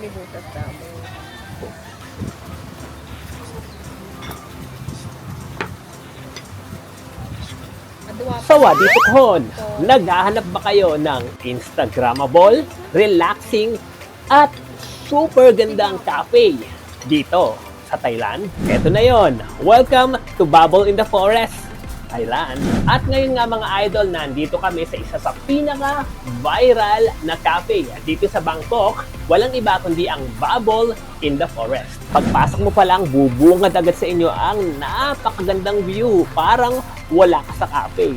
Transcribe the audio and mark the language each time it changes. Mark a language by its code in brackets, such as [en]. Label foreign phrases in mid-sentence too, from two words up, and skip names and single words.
[ceb] butas damo. [th] สวัสดีทุกคน [tl] naghahanap ba kayo ng Instagrammable, relaxing, at super gandang cafe dito sa Thailand? Eto na yon. [en] Welcome to Bubble in the Forest, Thailand. [tl] At ngayon nga mga idol, nandito kami sa isa sa pinaka-viral na cafe dito sa Bangkok. Walang iba kundi ang Bubble in the Forest. Pagpasok mo pa lang, bubungad agad sa inyo ang napakagandang view. Parang wala ka sa cafe.